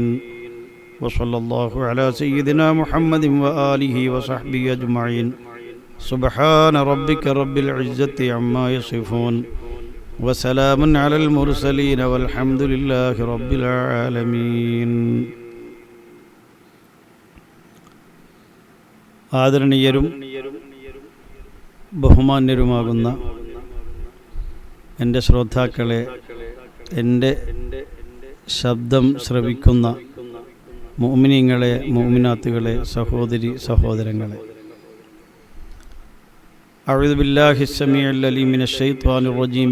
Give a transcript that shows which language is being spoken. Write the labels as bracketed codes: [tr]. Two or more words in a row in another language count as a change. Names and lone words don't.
[ar] وصلى الله على سيدنا محمد وآله وصحبه أجمعين. سبحان ربك رب العزة عما يصفون وسلام على المرسلين والحمد لله رب العالمين. [ml] ആദരണീയരും ബഹുമാന്യരുമാകുന്ന എൻ്റെ ശ്രോതാക്കളെ, എൻ്റെ ശബ്ദം ശ്രവിക്കുന്ന മുഅ്മിനീങ്ങളെ, മുഅ്മിനാത്തുകളെ, സഹോദരി സഹോദരങ്ങളെ, [ar] أعوذ بالله السميع العليم من الشيطان الرجيم.